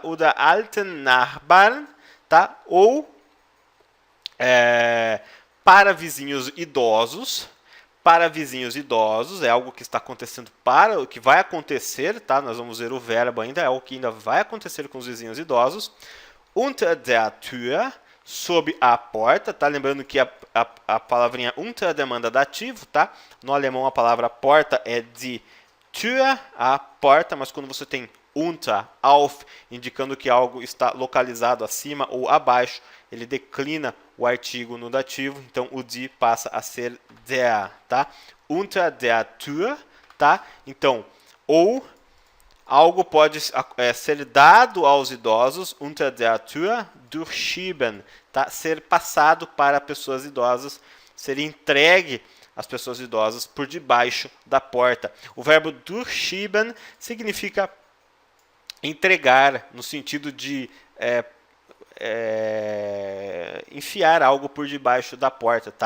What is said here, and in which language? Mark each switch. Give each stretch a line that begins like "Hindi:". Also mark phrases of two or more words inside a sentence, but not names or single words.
German: O da alten Nachbarn,
Portuguese: tá? Ou para vizinhos idosos. Para vizinhos idosos, é algo que está acontecendo o que vai acontecer, tá? Nós vamos ver o verbo ainda, é algo que ainda vai acontecer com os vizinhos idosos.
German: Unter der Tür,
Portuguese: sob a porta, tá? Lembrando que a palavrinha unter demanda dativo, tá? No alemão a palavra porta é de Tür, a porta, mas quando você tem unter, auf, indicando que algo está localizado acima ou abaixo, ele declina o artigo no dativo, então o die passa a ser der, tá?
German: Unter der Tür,
Portuguese: tá? Então, ou algo pode ser dado aos idosos,
German: unter der Tür, durchschieben,
Portuguese: tá? Ser passado para pessoas idosas, ser entregue às pessoas idosas por debaixo da porta. O verbo durchschieben significa entregar, no sentido de enfiar algo por debaixo da porta, tá?